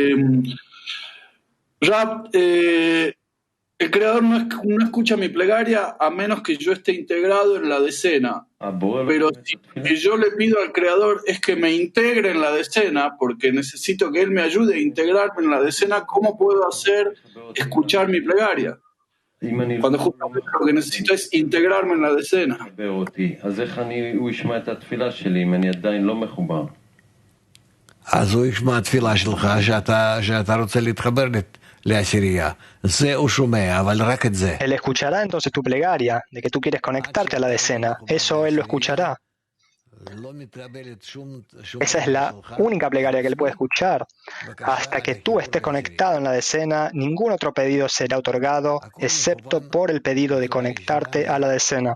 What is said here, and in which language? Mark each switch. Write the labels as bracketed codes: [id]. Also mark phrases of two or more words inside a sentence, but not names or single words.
[es] Rab, el Creador no escucha mi plegaria a menos que yo esté integrado en la decena. Pero si yo le pido al Creador es que me integre en la decena, porque necesito que Él me ayude a integrarme en la decena, ¿cómo puedo hacer escuchar mi plegaria? Cuando justamente lo que necesito es integrarme en la decena. [he] אז הוא ישמע התפילה שלך שאתה רוצה להתחבר לעשירייה. זה הוא שומע, אבל רק את זה. [es] Él escuchará entonces tu plegaria, de que tú quieres conectarte a la decena. Eso él lo escuchará. Esa es la única plegaria que él puede escuchar. Hasta que tú estés conectado en la decena, ningún otro pedido será otorgado, excepto por el pedido de conectarte a la decena.